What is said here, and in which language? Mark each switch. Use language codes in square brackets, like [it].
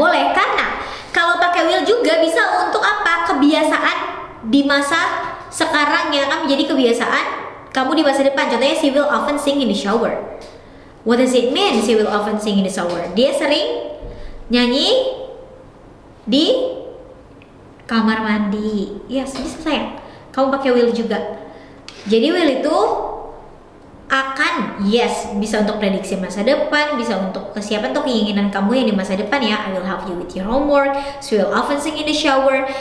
[id] Boleh, karena kalau pakai will juga bisa untuk apa? Kebiasaan di masa sekarang yang akan menjadi kebiasaan kamu di masa depan. [en] Contohnya, she will often sing in the shower. What does it mean? She will often sing in the shower. [id] Dia sering nyanyi di kamar mandi. Yes, bisa sayang. Kamu pakai will juga. Jadi will itu akan, yes, bisa untuk prediksi masa depan, bisa untuk kesiapan atau keinginan kamu yang di masa depan ya. [en] I will help you with your homework. She will often sing in the shower.